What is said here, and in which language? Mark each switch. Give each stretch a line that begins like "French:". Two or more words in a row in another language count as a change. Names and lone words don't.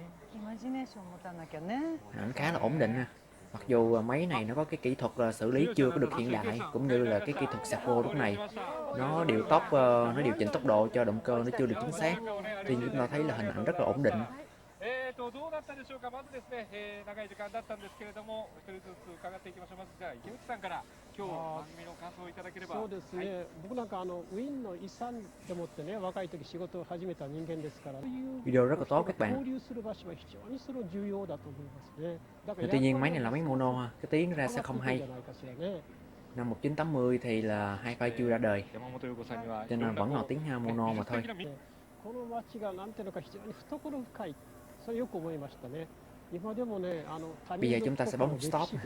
Vietnamese: Hình ảnh khá là ổn định ha. Mặc dù máy này nó có cái kỹ thuật xử lý chưa có được hiện đại, cũng như là cái kỹ thuật servo lúc này nó điều tốc, nó điều chỉnh tốc độ cho động cơ nó chưa được chính xác. Tuy nhiên chúng ta thấy là hình ảnh rất là ổn định.
Japanese: どうだったでしょうか。まずですね、長い時間だったんですけれども、一人ずつ伺っていきましょう。まずじゃあ池内さんから今日番組の感想をいただければ。そうですね、はい、僕なんかウィーンの遺産でもってね、若い時仕事を始めた人間ですから、
Vietnamese: Video rất là tốt các bạn.
Japanese: 交流する場所は非常にその重要だと思いますね。
Vietnamese: Tuy nhiên máy này là máy mono ha, cái tiếng ra sẽ không hay. Năm 1980 thì là hi-fi chưa ra đời, cho nên vẫn là tiếng mono mà thôi. Bây giờ chúng ta sẽ bấm nút stop.